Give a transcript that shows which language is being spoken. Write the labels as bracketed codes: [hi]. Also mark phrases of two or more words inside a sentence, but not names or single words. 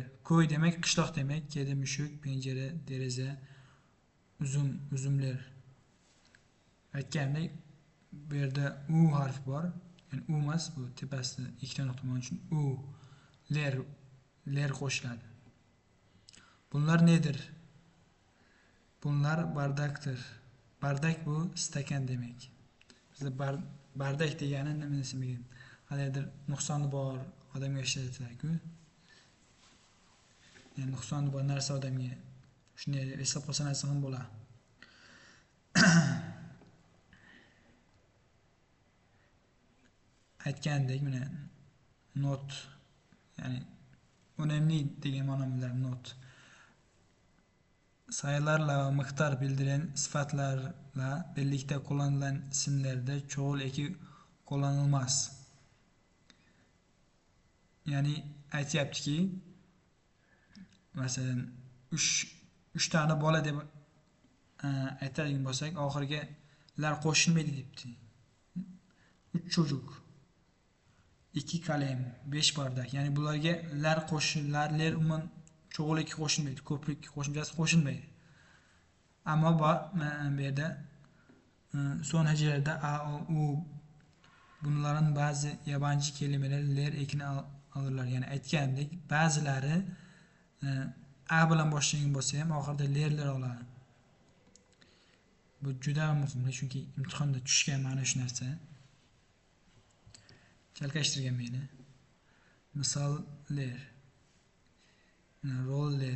[uz] Qo'y demak qishloq demak. Kedi, mushuk, penjara, deraza, uzum, uzumlar. Aytgandek bu yerda u harfi bor. Yani u emas, bu tepasida ikkita nuqta bo'lgani uchun u, ler qo'shiladi. [tr] Bunlar nedir? Bunlar bardakdir. [uz] Bardak bu stakan demak. Bizda bardak degani nima desam, qandaydir nuqsoni bor odamga ishlatiladi-ku. Yani nuqsoni bor narsa odamga shunday eslab qolsangiz ham bo'ladi. Aytgandek mana not, ya'ni önemli degan ma'no bilan not. [tr] Sayılarla va miqdor bildiren sifatlarla birlikte kullanılan isimlerde çoğul eki kullanılmaz. [uz] Yani aytyaptiki, masalan 3 tane bola deb aytadigan bo'lsak, oxiriga lar qo'shilmaydi debdi. [tr] 3 çocuk, 2 kalem, 5 bardak. [uz] Yani bularga lar qo'shiladi, lar umuman [tr] çoğul eki [uz] qo'shilmaydi, ko'plik qo'shimchasi qo'shilmaydi. [tr] Ammo bu yerda son hecelarda a, o, u bunların bazı yabancı kelimeler ler ekini alırlar. [uz] Yani aytgandek ba'zilari a bilan boshlangan bo'lsa ham oxirida lerlar oladi. Bu juda muhim, chunki imtihonda tushgan mana shu narsa. Chalkashtirgan meni. Misollar. Roller.